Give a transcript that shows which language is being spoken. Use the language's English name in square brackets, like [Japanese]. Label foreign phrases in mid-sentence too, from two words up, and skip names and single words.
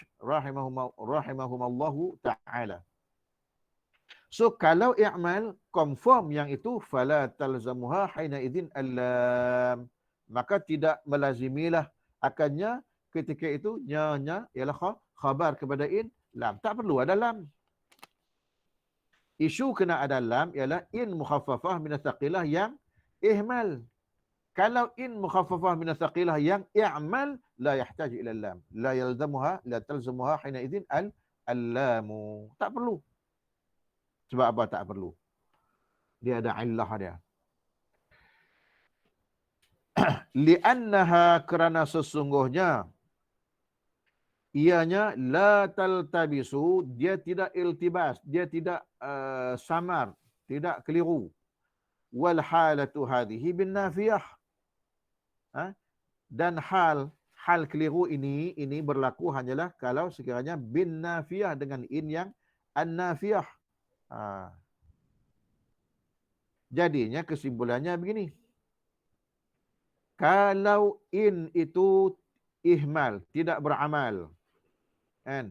[Arabic] رحمهم الله تعالى. [Malay] So kalau i'mal confirm yang itu, [Arabic] فلا تلزمها حينئذ اللام, [Malay] maka tidak melazimilah akannya ketika itu nya ialah khabar kepada in, lam. Tak perlu ada lam. Isu kena ada lam ialah [Arabic] إن مخففة من ثقيلة [Malay] yang ihmal. Kalau [Arabic] إن مخففة من ثقيلة [Malay] yang i'mal, [Arabic] لا يحتاج إلى لام. لا يلزمها، لا تلزمها حينئذ اللام. [Malay] Tak perlu. Sebab apa tak perlu? Dia ada illah dia. Li'annaha, kerana sesungguhnya Ianya [Arabic] لا تلتبس, [Malay] dia tidak iltibas, dia tidak samar, tidak keliru. [Arabic] والحالة هذه بالنافية. Ha? [Malay] Dan hal keliru ini berlaku hanyalah kalau sekiranya [Arabic] بالنافية [Malay] dengan in yang an-nafiyah. Ha. Jadinya kesimpulannya begini. Kalau in itu ihmal, tidak beramal, kan?